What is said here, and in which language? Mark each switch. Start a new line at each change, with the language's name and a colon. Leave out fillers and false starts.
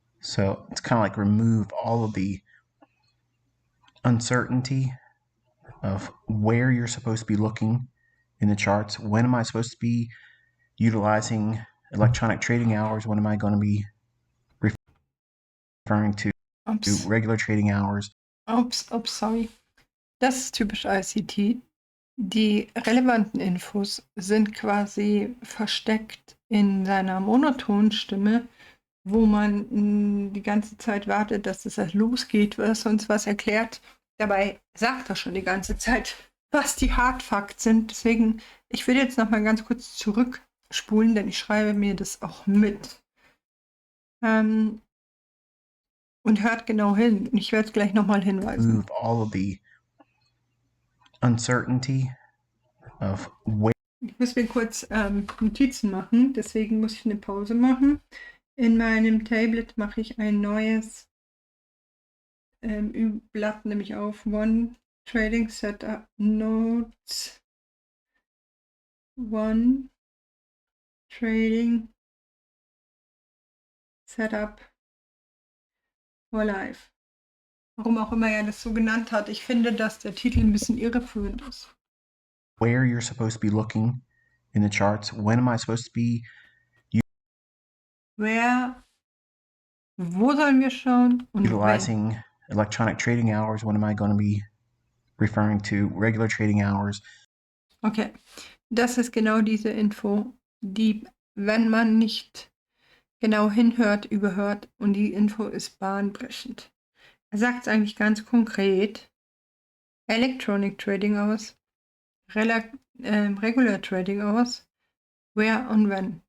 English: So it's kind of like remove all of the uncertainty of where you're supposed to be looking in the charts. When am I supposed to be utilizing electronic trading hours? When am I going to be referring to regular trading hours?
German: Sorry. Das ist typisch ICT. Die relevanten Infos sind quasi versteckt in seiner monotonen Stimme, wo man die ganze Zeit wartet, dass es losgeht, was uns was erklärt. Dabei sagt er schon die ganze Zeit, was die Hard Facts sind. Deswegen, ich will jetzt noch mal ganz kurz zurückspulen, denn ich schreibe mir das auch mit. Und hört genau hin. Und ich werde es gleich noch mal hinweisen.
English: Move all of the uncertainty of where.
German: Ich muss mir kurz Notizen machen, deswegen muss ich eine Pause machen. In meinem Tablet mache ich ein neues Blatt, nämlich auf One Trading Setup Notes. One Trading Setup for Life. Warum auch immer er das so genannt hat. Ich finde, dass der Titel ein bisschen irreführend ist.
English: Where you're supposed to be looking in the charts. When am I supposed to be?
German: Wo sollen wir schauen? Und
English: utilizing electronic trading hours. When am I going to be referring to regular trading hours?
German: Okay, das ist genau diese Info, die, wenn man nicht genau hinhört, überhört und die Info ist bahnbrechend. Er sagt es eigentlich ganz konkret. Electronic Trading Hours, Regular Trading Hours, where und when.